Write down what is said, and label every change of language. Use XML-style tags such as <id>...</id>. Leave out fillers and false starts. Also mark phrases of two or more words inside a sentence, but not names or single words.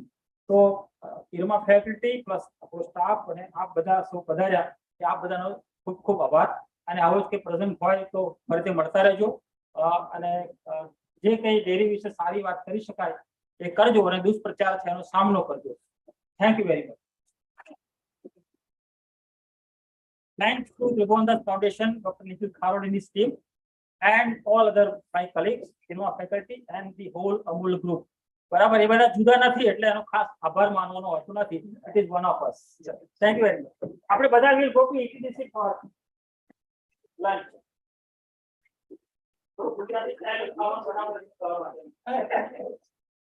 <gu>તો ઈરમા</gu> <en>faculty plus</en> <gu>આપણો સ્ટાફ અને આપ બધા સૌ પધાર્યા કે આપ બધાનો ખૂબ ખૂબ આભાર. અને આવો જ કે પ્રસંગ હોય તો ફરીથી મળતા રહેજો. અને જે કંઈ ડેરી વિશે સારી વાત કરી શકાય એ કરજો, અને દુષ્પ્રચાર છે એનો સામનો કરજો.</gu> <en>thank you very much. Thanks to Tribhuvandas Foundation, Dr. Nikhil Kharod and his team, and all other my colleagues, faculty, and the whole Amul group.</en> <gu>બરાબર, એ બધા જુદા નથી એટલે એનો ખાસ આભાર માનવાનો હોતો નથી.</gu> <en>It is one of us. Thank you very much.</en> <gu>આપણે બધા</gu> <en>will go to ETDC for lunch.</en> <gu>ગુજરાતી સ્ટાઇલ ખાવાનું બનાવવાનું.</gu>